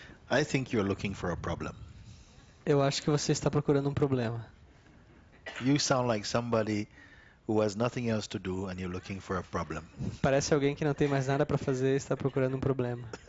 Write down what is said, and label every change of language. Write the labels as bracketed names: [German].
[English] I think you're looking for a problem. [Portuguese] Eu acho que você está procurando um problema. [English] You sound like somebody who has nothing else to do and you're looking for a problem. [Portuguese] Parece alguém que não tem mais nada para fazer e está procurando um problema.